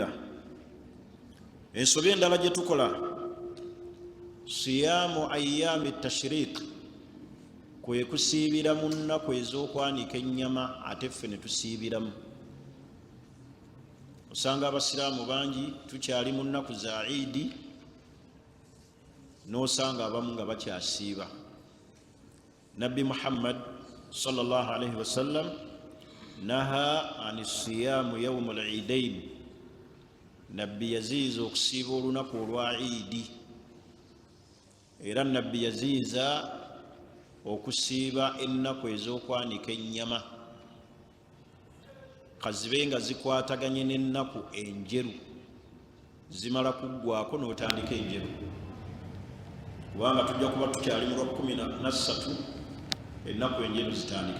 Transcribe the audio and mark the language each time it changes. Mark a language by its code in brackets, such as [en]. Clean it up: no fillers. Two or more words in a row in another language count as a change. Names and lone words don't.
[lg] Ensobi endala gye tukola [ar] صيام أيام التشريق, [lg] kwe kusiibira mu nnaku ez'okwanika ennyama, ate ffe ne tusiibiramu. Osanga abasiraamu bangi tukyali mu nnaku za Eid, n'osanga abamu nga bakyasiiba. Nabbi Muhammad [ar] صلى الله عليه وسلم نهى عن صيام يوم العيدين, [lg] nabbi yaziiza okusiiba olunaku olwa iidi, era nabbi yaziiza okusiiba ennaku ez'okwanika ennyama kazibe nga zikwataganye n'ennaku enjeru, zimala kuggwako n'otandika enjeru, kubanga tujja kuba tukyali mu lwa 13 ennaku enjeru zitandike.